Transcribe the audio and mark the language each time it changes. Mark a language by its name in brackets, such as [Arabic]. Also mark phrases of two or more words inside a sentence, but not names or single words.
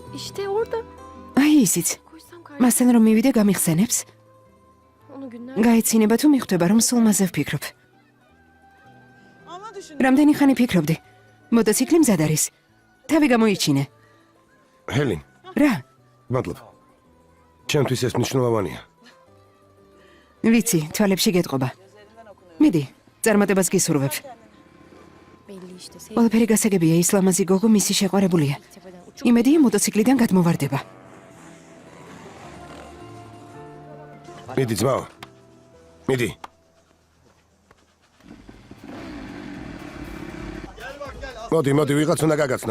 [Turkish] İşte orada. [Georgian] აი ისიც. [Turkish] Koysam [Georgian] მასთან რომ მივიდე გამიხსენებს? [Turkish] Onu günler. [Georgian] გაეცინება თუ მიხვდება რომ სულ მასზე ვფიქრობ. რამდენი ხანი ფიქრობდი? მოტოციკლი მზად არის. თავი გამოიჩინე. ჰელინ, რა? მადლობ. ჩემთვის ეს მნიშვნელოვანია. ვიცი, თვალებში გეტყობა. მიდი, წარმატებას გისურვებ. [Turkish] Belli işte. [Georgian] ყველაფერი გასაგებია, ის ლამაზი გოგო მისი შეყვარებულია. იმედია მოტოციკლიდან გადმოვარდება. მიდი ძმაო. მიდი. მოდი, ვიღაც უნდა გაგაცნო.